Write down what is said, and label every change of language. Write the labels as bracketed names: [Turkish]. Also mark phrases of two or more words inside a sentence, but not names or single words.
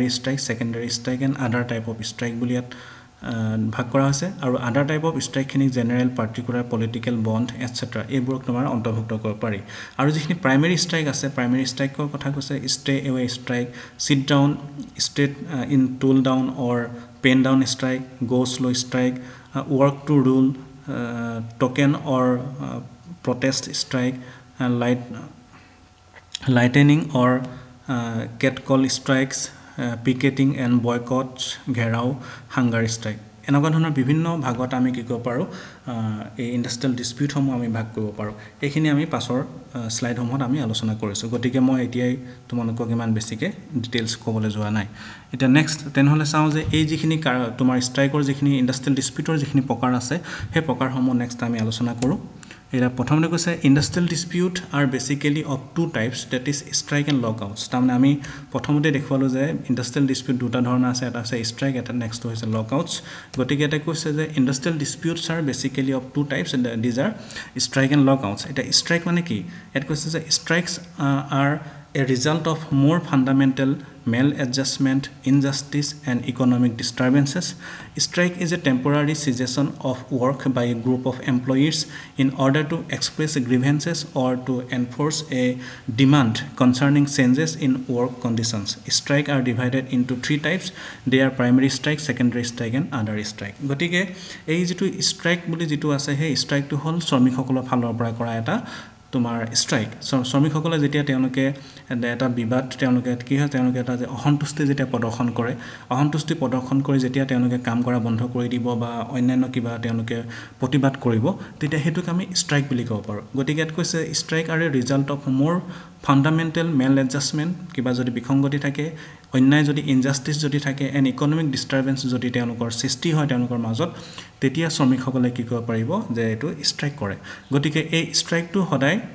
[English] strike secondary strike and other type of strike [Assamese] বুলি ইয়াত ভাগ কৰা হৈছে আৰু [English] other type of strikeখিনিক general particular political bond etcetera [Assamese] এইবোৰক তোমাৰ অন্তৰ্ভুক্ত কৰিব পাৰি আৰু যিখিনি [English] primary strike আছে primary strikeৰ [Assamese] কথা কৈছে [English] stay away strike sit down state in tool down or pen down strike go slow strike work to rule token or protest strike lightning or catcall strikes picketing and boycotts [Assamese] ঘেৰাও [English] hunger strike [Assamese] এনেকুৱা ধৰণৰ বিভিন্ন ভাগত আমি কি কৰিব পাৰোঁ এই [English] industrial disputeসমূহ [Assamese] আমি ভাগ কৰিব পাৰোঁ এইখিনি আমি পাছৰ স্লাইডসমূহত আমি আলোচনা কৰিছোঁ গতিকে মই এতিয়াই তোমালোকক ইমান বেছিকৈ ডিটেইলছ ক'বলৈ যোৱা নাই এতিয়া নেক্সট তেনেহ'লে চাওঁ যে এই যিখিনি তোমাৰ ষ্ট্ৰাইকৰ যিখিনি [English] industrial disputeৰ [Assamese] যিখিনি প্ৰকাৰ আছে সেই প্ৰকাৰসমূহ নেক্সট আমি আলোচনা কৰোঁ এতিয়া প্ৰথমতে কৈছে [English] industrial dispute are basically of two types that is strike and lockouts [Assamese] তাৰমানে আমি প্ৰথমতে দেখুৱালোঁ যে [English] industrial dispute [Assamese] দুটা ধৰণৰ আছে এটা হৈছে ষ্ট্ৰাইক এটা নেক্সট হৈছে লকআউটছ গতিকে এটা কৈছে যে [English] industrial disputes are basically of two types these are strike and lockouts [Assamese] এতিয়া ষ্ট্ৰাইক মানে কি ইয়াত কৈছে যে [English] strikes are a result of more fundamental maladjustment, injustice and economic disturbances. Strike is a temporary cessation of work by a group of employees in order to express grievances or to enforce a demand concerning changes in work conditions. Strike are divided into three types. They are primary strike, secondary strike and other strike. [Assamese] গতিকে এই যিটো strike বুলি যিটো আছে সেই strikeটো হ'ল শ্ৰমিকসকলৰ ফালৰ পৰা কৰা এটা তোমাৰ ষ্ট্ৰাইক শ্ৰমিকসকলে যেতিয়া তেওঁলোকে এটা বিবাদ তেওঁলোকে কি হয় তেওঁলোকে এটা যে অসন্তুষ্টি যেতিয়া প্ৰদৰ্শন কৰে অসন্তুষ্টি প্ৰদৰ্শন কৰি যেতিয়া তেওঁলোকে কাম কৰা বন্ধ কৰি দিব বা অন্যান্য কিবা তেওঁলোকে প্ৰতিবাদ কৰিব তেতিয়া সেইটোক আমি ষ্ট্ৰাইক বুলি ক'ব পাৰোঁ গতিকে ইয়াত কৈছে [English] strike are a result of more fundamental mal adjustment [Assamese] কিবা যদি বিসংগতি থাকে অন্যায় যদি ইনজাষ্টিছ যদি থাকে [English] and economic disturbance [Assamese] যদি তেওঁলোকৰ সৃষ্টি হয় তেওঁলোকৰ মাজত তেতিয়া শ্ৰমিকসকলে কি কৰিব পাৰিব যে এইটো ষ্ট্ৰাইক কৰে গতিকে এই ষ্ট্ৰাইকটো সদায়